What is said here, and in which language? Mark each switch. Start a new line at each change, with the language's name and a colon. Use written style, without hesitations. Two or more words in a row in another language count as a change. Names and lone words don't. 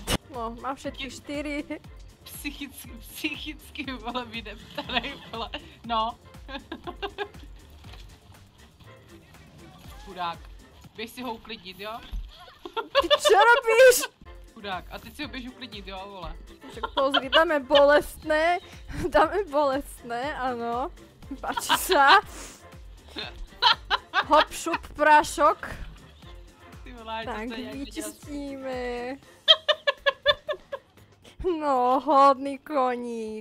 Slovak: No, mám všetky 4.
Czech: Psychicky, vole, vydeptanej, vole. No. Chudák. Běž si ho uklidnit, jo?
Slovak: Ty čo robíš?
Czech: Chudák. A teď si ho běž uklidnit, jo, vole.
Slovak: Však pozri, dáme bolestné, áno. Páči sa. Hop, šup, prášok.
Czech: Ty vole, Tak, to je nějak vyčistíme. No, hodný koník.